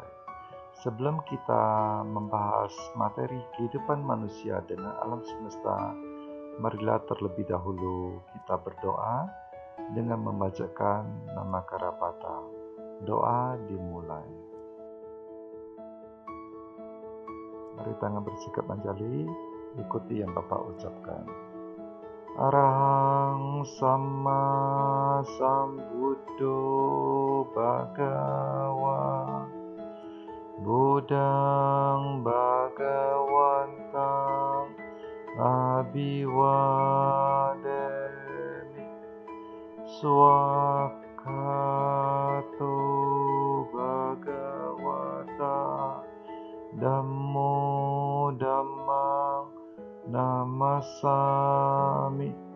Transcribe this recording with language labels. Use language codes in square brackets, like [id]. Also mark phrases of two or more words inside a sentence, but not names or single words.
[id] Sebelum kita membahas materi kehidupan manusia dengan alam semesta, marilah terlebih dahulu kita berdoa dengan membacakan nama Karapata. Doa dimulai. Mari tangan bersikap manjali, ikuti yang Bapak ucapkan. [pi] Arahang Sama Sambuddho Bhagava Buddhang Bhagawantang Abhiwademi Swakato Bhagavata Dhammo Dhammang Namasami